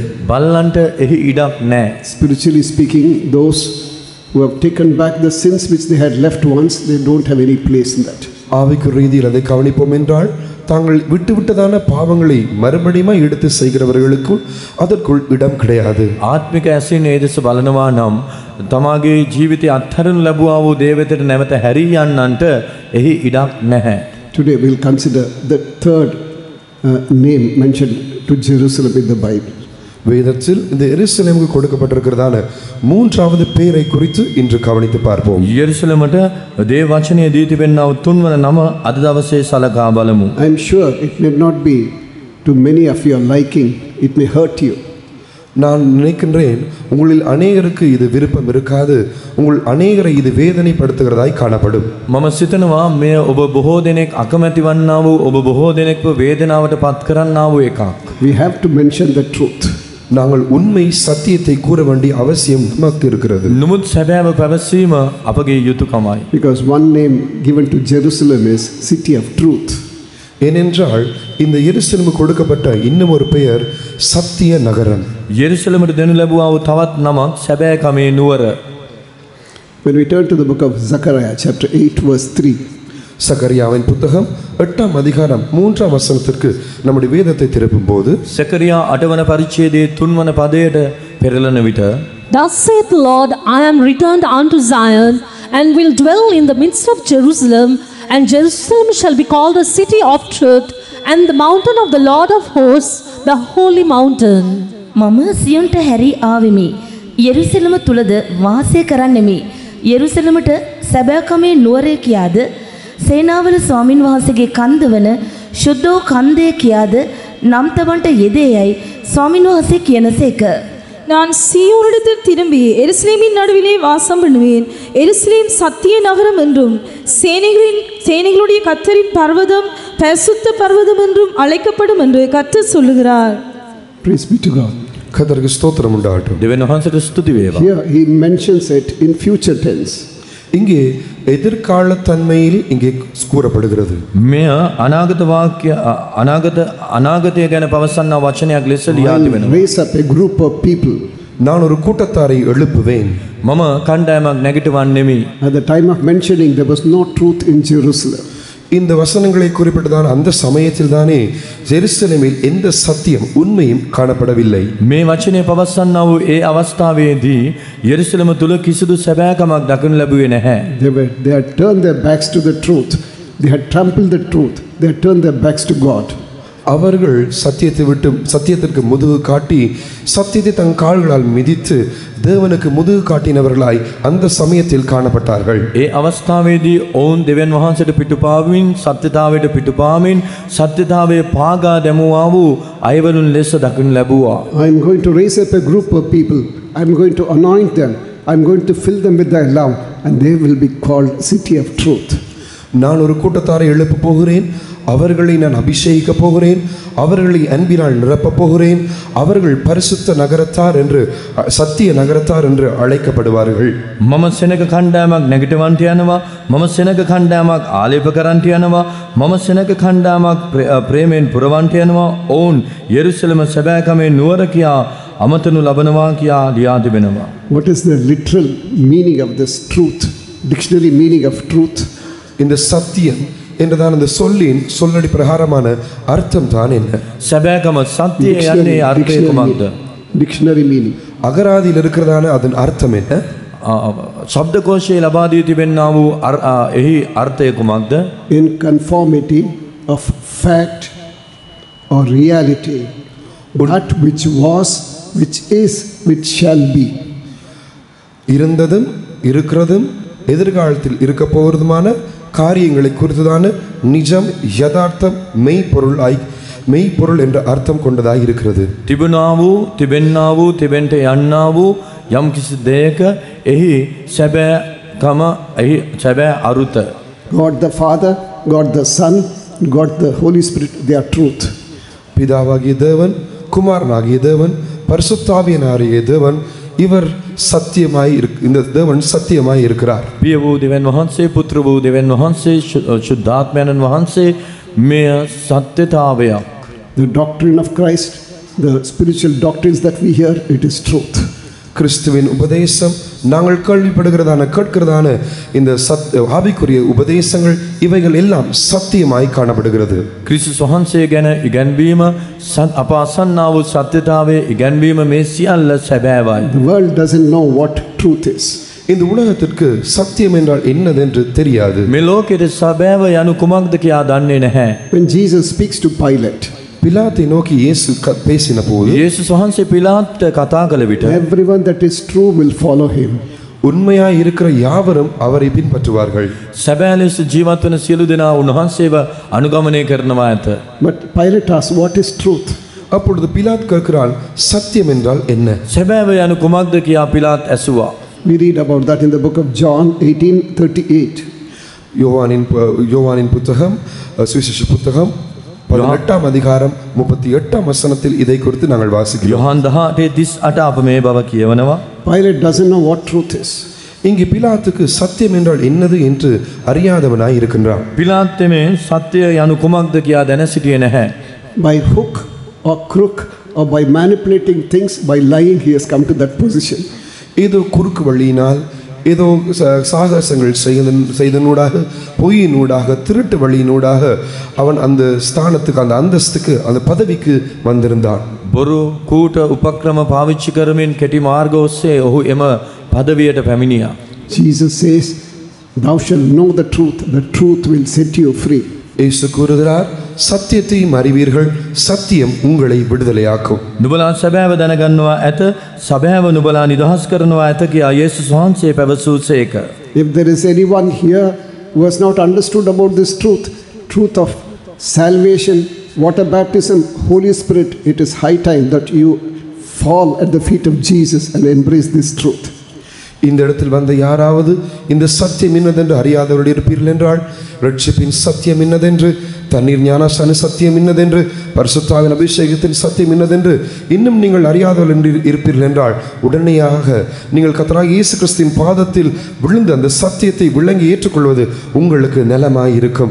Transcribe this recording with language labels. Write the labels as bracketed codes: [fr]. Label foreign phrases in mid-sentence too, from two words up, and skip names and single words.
[si] බල්ලන්ට එහි ඉඩක් නැහැ. [en] Spiritually speaking, those who have taken back the sins which they had left once, they don't have any place in that. [ta] ஆவிக்கு ரீதியில் அதை கவனிப்போம் என்றால் தாங்கள் விட்டுவிட்டதான பாவங்களை மறுபடியும் எடுத்து செய்கிறவர்களுக்கு அதற்குள் இடம் கிடையாது. [si] ආත්මික ඇසින් ඒ දෙස බලනවා නම් තමාගේ ජීවිතය අත්හරිනු ලැබුවා වූ දේ වෙතට නැවත හැරී යන්නන්ට එහි ඉඩක් නැහැ. [en] Today we'll consider the third name mentioned to Jerusalem in the Bible. [ta] வேதத்தில் இந்த எருசலேமுக்கு கொடுக்கப்பட்டிருக்கிறதான மூன்றாவது பெயரை குறித்து இன்று கவனித்து பார்ப்போம். [si] යෙරුසලමට දේ වචනය දී තිබෙනා වූ තුන්වන නම අද දවසේ සලකා බලමු. [en] I am sure it may not be to many of your liking. It may hurt you. [ta] நான் நினைக்கின்றேன் உங்களில் அநேகருக்கு இது விருப்பம் இருக்காது, உங்கள் அநேகரை இது வேதனைப்படுத்துகிறதாய் காணப்படும். [si] මම සිතනවා මෙය ඔබ බොහෝ දෙනෙක් අකමැති වන්නා වූ ඔබ බොහෝ දෙනෙක්ව වේදනාවට පත් කරන්නා වූ එකක්. [en] We have to mention the truth. [ta] நாங்கள் உண்மை சத்தியத்தை கூற வேண்டிய அவசியம் நமக்கு இருக்கிறது. [si] නමුත් සැබෑව පැවසීම අපගේ යුතුයකමයි. [en] Because one name given to Jerusalem is city of truth. [ta] ஏனென்றால் இந்த எருசலேமுக்கு கொடுக்கப்பட்ட இன்னும் ஒரு பெயர் சத்திய நகரம். [si] යෙරුසලමට දෙනු ලැබුවා වූ තවත් නමක් සැබෑකමේ නුවර. [en] When we turn to the book of Zechariah chapter 8 verse 3. [ta] சகரியாவின் புத்தகம் 8ஆம் அதிகாரம் 3ஆம் வசனத்திற்கு நம்முடைய வேதத்தை திருப்பும் போது [si] සකරියා 8 වන පරිච්ඡේදයේ 3 වන පදයට පෙරළන විට [en] Thus saith the Lord, I am returned unto Zion, and will dwell in the midst of Jerusalem, and Jerusalem shall be called a city of truth, and the mountain of the Lord of hosts, the holy mountain. [si] මම සියොන්ට හැරී ආවෙමි. යෙරුසලම තුලද වාසය කරන්නෙමි. යෙරුසලමට සැබෑකමේ නුවරේ කියාද සේනාවල ස්වාමින් වහන්සේගේ කන්ද වන ශුද්ධෝ කන්දේ කියාද නම් තවන්ට යෙදේයයි ස්වාමින් වහන්සේ කියනසේක. [ta] நான் சீயோனிடத்தில் திரும்பி எருசலேமின் நடுவிலே வாசம் பண்ணுவேன். எருசலேம் சத்திய நகரம் என்றும் சேனைகளுடைய கர்த்தரின் பர்வதம் பரிசுத்த பர்வதம் என்றும் அழைக்கப்படும் என்று கர்த்தர் சொல்லுகிறார். [en] Praise be to God. [ta] கர்த்தருக்கு ஸ்தோத்திரம் உண்டாகட்டும். [si] දෙවියන් වහන්සේට ස්තුති වේවා. [en] Here he mentions it in future tense. [ta] இங்கே எதிர்கால தன்மையில் இங்கே கூறப்படுகிறது. [si] මෙය අනාගත වාක්‍ය අනාගතය ගැන පවසන වචනයක් ලෙස ලියා තිබෙනවා. [en] Raise up a group of people. [ta] நான் ஒரு கூட்டத்தாரை எழுப்புவேன். [si] මම කණ්ඩායමක් නැගිටවන්නෙමි. [en] At the time of mentioning, there was no truth in Jerusalem. [ta] இந்த வசனங்களை குறிப்பிட்டதான அந்த சமயத்தில் தானே ஜெருசலேமில் எந்த சத்தியம் உண்மையும் காணப்படவில்லை. [si] මේ වචනේ පවසන්නා වූ ඒ අවස්ථාවේදී යෙරුසලම තුල කිසිදු සැබෑකමක් දක්වනු ලැබුවේ නැහැ. [en] They had turned their backs to the truth. They had trampled the truth. They had turned their backs to God. [ta] அவர்கள் சத்தியத்திற்கு முதுகு காட்டி சத்தியத்தை தன் கால்களால் மிதித்து தேவனுக்கு முதுகு காட்டினவர்களாய் அந்த சமயத்தில் காணப்பட்டார்கள். [si] ඒ අවස්ථාවේදී ඔවුන් දෙවියන් වහන්සේට පිටුපාමින් සත්‍යතාවයට පිටුපාමින් සත්‍යතාවයේ පාගා දැමුවා වූ අයවලුන් ලෙස දක්වනු ලැබුවා. [en] I am going to raise up a group of people. I am going to anoint them. I am going to fill them with thy love, and they will be called city of truth. [ta] நான் ஒரு கூட்டத்தாரை எழுப்ப போகிறேன், அவர்களை நான் அபிஷேகிக்கப் போகிறேன், அவர்களை அன்பினால் நிரப்பப் போகிறேன், அவர்கள் பரிசுத்த நகரத்தார் என்று சத்திய நகரத்தார் என்று அழைக்கப்படுவார்கள். [si] මම සෙනග කණ්ඩායමක් නැගිටවන්ට යනවා, මම සෙනග කණ්ඩායමක් ආලේප කරන්ට යනවා, මම සෙනග කණ්ඩායමක් ප්‍රේමයෙන් පුරවන්ට යනවා. ඔවුන් යෙරුසලම සැබෑකමේ නුවර කියා අමතනු ලබනවා කියා ලියා තිබෙනවා. [en] What is the literal meaning of this truth? Dictionary meaning of truth? [ta] இந்த சத்தியம் என்றுதான் இந்த சொல்லின் சொல்லடி பிரகாரமான அர்த்தம் தான் என்ன? [si] සැබෑකම සත්‍යය යන්නේ අර්ථය කුමක්ද? [en] Dictionary meaning. [ta] அகராதியில் இருக்கிறதான அதன் அர்த்தம் என்ன? [si] ශබ්දකෝෂයේ ලබා දී තිබෙනා වූ එහි අර්ථය කුමක්ද? [en] In conformity of fact or reality, that which was, which is, which shall be. [ta] இருந்ததும் இருக்கிறதும் எதிர்காலத்தில் இருக்க போகிறதுமான காரியங்களை குறித்ததான நிஜம், யதார்த்தம், மெய்ப்பொருள் என்ற அர்த்தம் கொண்டதாக இருக்கிறது. [si] තිබුණා වූ, තිබෙන්නා වූ, තිබෙන්ට යන්නා වූ යම් කිසි දෙයක එහි සැබෑකම, එහි සැබෑ අරුත. [en] God the Father, God the Son, God the Holy Spirit, they are truth. [ta] பிதாவாகிய தேவன், குமாரனாகிய தேவன், பரிசுத்தாவியனாகிய தேவன், இவர் சத்தியமாய் இந்த தேவன் சத்தியமாய் இருக்கிறார். [si] පිය වූ දෙවියන් වහන්සේ, පුත්‍ර වූ දෙවියන් වහන්සේ, ශුද්ධාත්මයන් වහන්සේ මෙය සත්‍යතාවයක්. [en] The doctrine of Christ, the spiritual doctrines that we hear, it is truth. [ta] கிறிஸ்துவின் உபதேசம், நாங்கள் கேட்கிறதான இந்த ஆவிக்குரிய உபதேசங்கள், இவைகள் எல்லாம் சத்தியமாய் காணப்படுகிறது. [si] ක්‍රිස්තුස් වහන්සේ ගැන ඉගැන්වීම, අප අසන්නා වූ සත්‍යතාවයේ ඉගැන්වීම මේ සියල්ල සැබෑවයි. [en] The world doesn't know what truth is. [ta] இந்த உலகத்திற்கு சத்தியம் என்றால் என்னதென்று தெரியாது. [si] මේ ලෝකයේ සැබෑව යනු කුමක්ද කියා දන්නේ නැහැ. [en] When Jesus speaks to Pilate, [ta] பிலாத்தை நோக்கி இயேசு பேசின போது, [si] යේසුස් වහන්සේ පිලාත්ට කතා කළ විට [en] everyone that is true will follow him. [ta] உண்மையாய் இருக்கிற யாவரும் அவரை பின்பற்றுவார்கள். [si] සැබෑ ලෙස ජීවත් වන සියලු දෙනා උන්වහන්සේව අනුගමනය කරනවා ඇත. [en] But Pilate asks, what is truth? [ta] அப்பொழுது பிலாத் கேட்கிறான், சத்தியம் என்றால் என்ன? [si] සැබෑව යනු කුමක්ද කියා පිලාත් ඇසුවා. [en] We read about that in the book of John 18:38. [ta] யோவானின் புத்தகம், சுவிசேஷ புத்தகம் 18ஆம் அதிகாரம் 38ஆம் வசனத்தில் இதை குறித்து நாங்கள் வாசிக்கிறோம். [si] යොහන් 18:38 අප මේ බව කියවනවා. [en] Pilate doesn't know what truth is. [ta] இங்கே பிலாத்துக்கு சத்தியம் என்றால் என்னது என்று அறியாதவனாய் இருக்கின்றான். [si] පිලාත් මේ සත්‍යය යනු කුමක්ද කියා දැන සිටියේ නැහැ. [en] By hook or crook or by manipulating things, by lying, he has come to that position. [ta] ஏதோ குறுக்கு வழியினால், ஏதோ சாகசங்கள் செய்தனூடாக, பொய்யினூடாக, திருட்டு வழியினூடாக அவன் அந்த ஸ்தானத்துக்கு, அந்த அந்தஸ்துக்கு, அந்த பதவிக்கு வந்திருந்தான். [si] බොරු කූට උපක්‍රම පාවිච්චි කරමින් කෙටි මාර්ග ඔස්සේ ඔහු එම පදවියට පැමිණියා. [en] Jesus says, thou shalt know the truth will set you free. [ta] இயேசு கூறுகிறார், சத்தியத்தையும் அறிவீர்கள், சத்தியம் உங்களை விடுதலையாக்கும். [si] නුඹලා සැබෑව දැනගන්නවා ඇත, සැබෑව නුඹලා නිදහස් කරනවා ඇත කියා යේසුස් වහන්සේ පැවසූසේක. [en] If there is anyone here who has not understood about this truth of salvation, water baptism, Holy Spirit, it is high time that you fall at the feet of Jesus and embrace this truth. [ta] இந்த இடத்தில் வந்த யாராவது இந்த சத்தியம் இன்னதென்று அறியாதவர்கள் இருப்பீர்கள் என்றால், ரட்சிப்பின் சத்தியம் இன்னதென்று, தண்ணீர் ஞானஸ்நான சத்தியம் இன்னதென்று, பரிசுத்தாவின் அபிஷேகத்தின் சத்தியம் இன்னதென்று இன்னும் நீங்கள் அறியாதவர்கள் என்று இருப்பீர்கள் என்றால், உடனடியாக நீங்கள் கர்த்தராகிய இயேசு கிறிஸ்துவின் பாதத்தில் விழுந்து அந்த சத்தியத்தை விளங்கி ஏற்றுக்கொள்வது உங்களுக்கு நலமாய் இருக்கும்.